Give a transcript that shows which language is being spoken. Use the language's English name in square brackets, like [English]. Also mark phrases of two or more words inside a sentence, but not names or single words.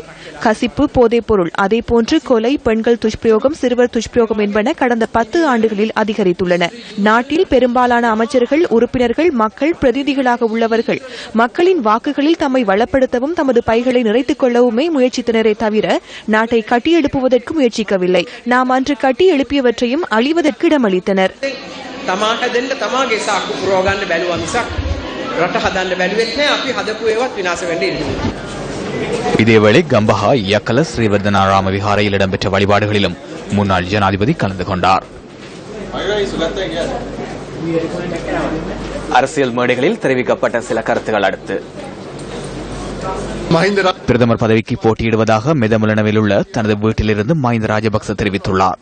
[Tamil] கசிப்பு, போதைப் பொருள், அதேபோன்று கொலை, பெண்கள் துஷ்பிரயோகம், சிறுவர் துஷ்பிரயோகம் என்பன கடந்த 10 ஆண்டுகளில் அதிகரித்துள்ளன. நாட்டில் பெரும்பாலான அமைச்சர்கள், உறுப்பினர்கள் மக்கள் பிரதிநிதிகளாக உள்ளவர்கள் மக்களின் வாக்குகளில் தம்மை வளப்படுத்தவும் தமது பைகளை நிறைத்துக் கொள்ளவுமே முயற்சித்தனரே தவிர நாட்டை கட்டியெழுப்புவதற்கு முயற்சிக்கவில்லை. நாம் அன்று கட்டி எழுப்பியவற்றையும் அழிவதற்கு இடமளித்தனர். [Sinhala] තමා හැදෙන්න තමාගේ සාක්කු පුරව ගන්න බැලුවා මිසක් රට හදන්න බැලුවෙත් නෑ. අපි හදපු ඒවත් විනාශ වෙන්න ඉන්නේ. [Tamil] இதேவேளை கம்பஹா யக்கல ஸ்ரீவர்தனாராம விஹாரையில் இடம்பெற்ற வழிபாடுகளிலும் முன்னாள் ஜனாதிபதி கலந்து கொண்டார். அரசியல் மேடைகளில் தெரிவிக்கப்பட்ட சில கருத்துக்கள் அடுத்து பிரதமர் பதவிக்கு போட்டியிடுவதாக மெதமுலனவில் உள்ள தனது வீட்டிலிருந்து மஹிந்த ராஜபக்ச தெரிவித்துள்ளார்.